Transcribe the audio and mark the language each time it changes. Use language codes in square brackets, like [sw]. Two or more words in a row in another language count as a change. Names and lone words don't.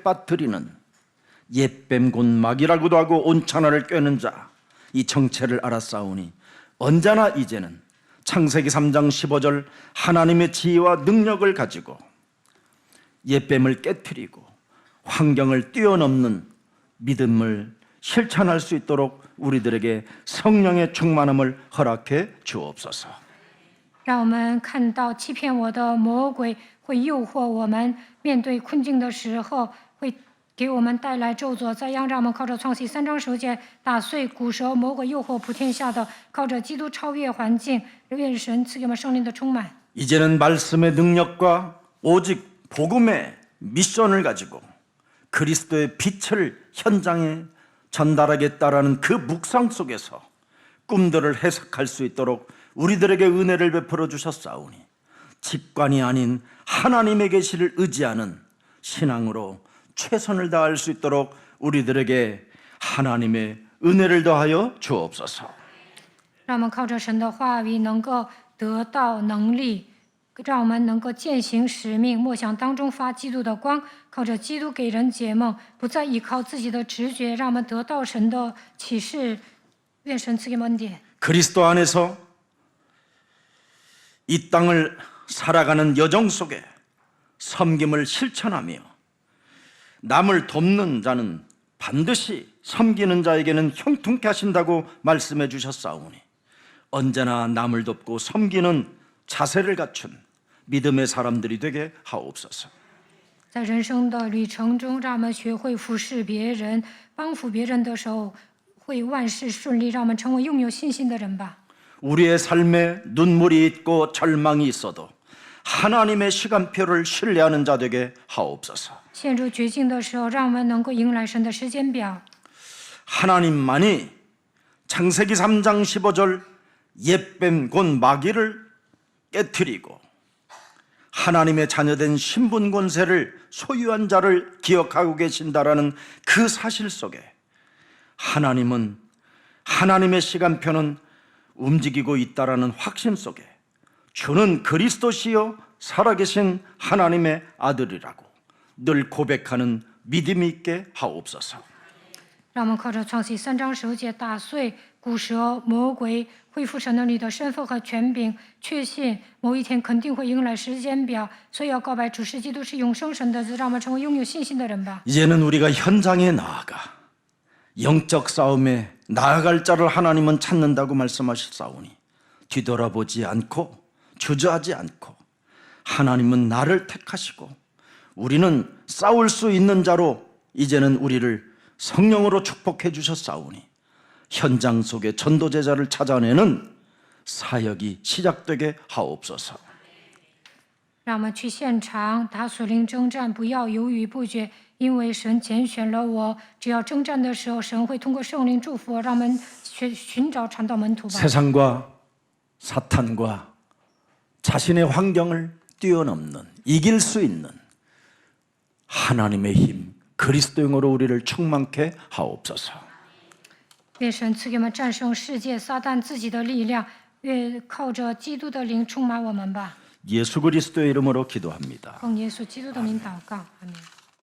[ko] 빠뜨리는 옛뱀 곧 마귀라고도 하고 온천하를 꿰는 자 이 정체를 알았사오니 언제나 이제는 창세기 3장 15절 하나님의 지혜와 능력을 가지고 옛뱀을 깨트리고 환경을 뛰어넘는 믿음을 실천할 수 있도록 우리들에게 성령의 충만함을 허락해 주옵소서. [zh] 让我们看到欺骗我的魔鬼会诱惑我们，面对困境的时候会给我们带来咒诅灾殃。让我们靠着创世3章10节打碎古蛇魔鬼诱惑普天下的，靠着基督超越环境，愿神赐给我们圣灵的充满。 [ko] 이제는 말씀의 능력과 오직 복음의 미션을 가지고 그리스도의 빛을 현장에 전달하겠다라는 그 묵상 속에서 꿈들을 해석할 수 있도록 우리들에게 은혜를 베풀어 주셨사오니 직관이 아닌 하나님의 계시를 의지하는 신앙으로 최선을 다할 수 있도록 우리들에게 하나님의 은혜를 더하여 주옵소서. [zh] 让我们靠着神的话语能够得到能力，让我们能够践行使命，默想当中发基督的光，靠着基督给人解梦，不再依靠自己的直觉，让我们得到神的启示。愿神赐给我们恩典。 [ko] 그리스도 안에서 이 땅을 살아가는 여정 속에 섬김을 실천하며 남을 돕는 자는 반드시 섬기는 자에게는 형통케 하신다고 말씀해 주셨사오니 언제나 남을 돕고 섬기는 자세를 갖춘 믿음의 사람들이 되게 하옵소서. [zh] 在人生的旅程中，让我们学会服侍别人，帮扶别人的时候，会万事顺利。让我们成为拥有信心的人吧。 [ko] 우리의 삶에 눈물이 있고 절망이 있어도 하나님의 시간표를 신뢰하는 자 되게 하옵소서. [zh] 陷入绝境的时候，让我们能够迎来神的时间表。 [ko] 하나님만이 창세기 3장 15절 옛뱀 곧 마귀를 깨뜨리고 하나님의 자녀된 신분 권세를 소유한 자를 기억하고 계신다라는 그 사실 속에 하나님은 하나님의 시간표는 움직이고 있다라는 확신 속에 주는 그리스도시요 살아계신 하나님의 아들이라고 늘 고백하는 믿음이 있게 하옵소서. [zh] 让我们靠着创世3章10节打碎古蛇魔鬼，恢复神能力的身份和权柄，确信某一天肯定会迎来时间表。所以要告白主是基督是永生神的子，让我们成为拥有信心的人吧。 [ko] 이제는 우리가 현장에 나아가 영적 싸움에 나아갈 자를 하나님은 찾는다고 말씀하셨사오니 뒤돌아보지 않고 주저하지 않고 하나님은 나를 택하시고 우리는 싸울 수 있는 자로 이제는 우리를 성령으로 축복해 주셨사오니 현장 속에 전도제자를 찾아내는 사역이 시작되게 하옵소서. [zh] 让我们去现场打属灵征战，不要犹豫不决，因为神拣选了我。只要征战的时候，神会通过圣灵祝福我。让我们寻找传道门徒吧。 [ko] 세상과 사탄과 자신의 환경을 뛰어넘는 이길 수 있는 하나님의 힘 그리스도 영으로 우리를 충만케 하옵소서. [zh] 愿神赐给我们战胜世界撒旦自己的力量，愿靠着基督的灵充满我们吧。 [ko] 예수 그리스도의 이름으로 기도합니다. [zh] 奉耶稣基督的名祷告，阿门。